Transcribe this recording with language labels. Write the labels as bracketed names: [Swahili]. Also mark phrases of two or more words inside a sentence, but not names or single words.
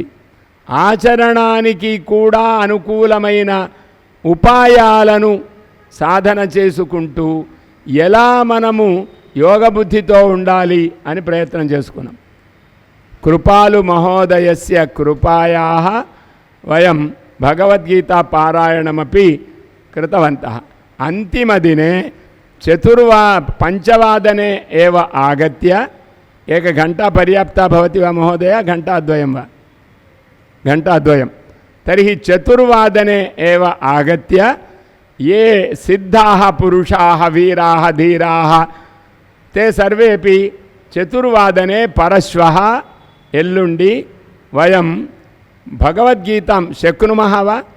[Telugu] ఆచరణానికి కూడా అనుకూలమైన ఉపాయాలను సాధన చేసుకుంటూ ఎలా మనము యోగ బుద్ధితో ఉండాలి అని ప్రయత్నం చేసుకున్నాం. [Sanskrit] కృపాలు మహోదయస్య కృపాయాః వయం భగవద్గీతా పారాయణమపి కృతవంతః. అంతిమదినే పంచవాదనే ఏవ ఆగత్య, ఏక घंटा पर्याप्ता भवति वा महोदय, घंटाद्वयं वा? घंटाद्वयं. तर्हि चतुर्वादने एव आगत्य ये सिद्धाः पुरुषाः वीराः धीराः ते सर्वेपि चतुर्वादने परश्वः एल्लुंडि वयं भगवद्गीतां शक्नुमः वा?